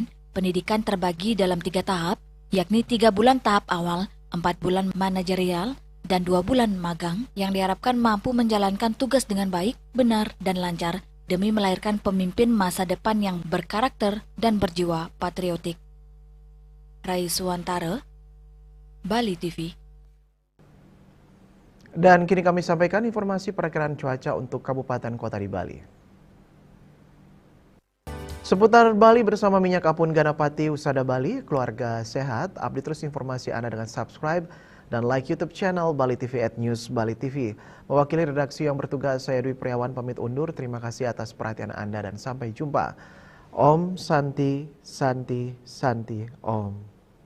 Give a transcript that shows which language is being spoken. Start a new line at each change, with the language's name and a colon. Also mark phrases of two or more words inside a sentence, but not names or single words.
Indonesian: Pendidikan terbagi dalam 3 tahap, yakni 3 bulan tahap awal, 4 bulan manajerial, dan 2 bulan magang yang diharapkan mampu menjalankan tugas dengan baik, benar, dan lancar demi melahirkan pemimpin masa depan yang berkarakter dan berjiwa patriotik. Rai Suwantara, Bali TV. Dan kini kami sampaikan informasi perakiraan cuaca untuk kabupaten kota di Bali. Seputar Bali bersama Minyak Apun Ganapati Usada Bali, keluarga sehat. Update terus informasi Anda dengan subscribe dan like YouTube channel Bali TV @News Bali TV. Mewakili redaksi yang bertugas, saya Dwi Priawan pamit undur. Terima kasih atas perhatian Anda dan sampai jumpa.
Sanskrit: Om Santi Santi Santi Om.